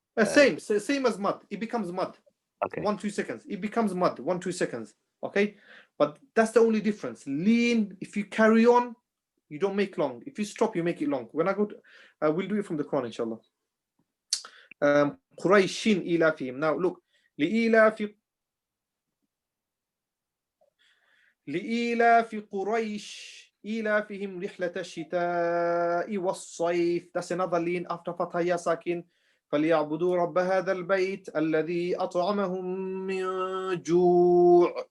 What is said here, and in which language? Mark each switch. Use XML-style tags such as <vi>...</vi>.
<en>Same as mud. It becomes mud. Okay. 1-2 seconds. It becomes mud. 1-2 seconds. Okay, but that's the only difference. Lean. If you carry on, you don't make long. If you stop, you make it long. When I go to, we'll do it from the Quran, inshallah.</en> <ar>قريش إيلافهم.</ar> <en>Now look,</en> <ar>لإيلاف قريش إيلافهم رحلة الشتاء والصيف.</ar> <en>That's another lean after</en> <ar>فتحة يا ساكن. فليعبدوا رب هذا البيت الذي أطعمهم من جوع.</ar>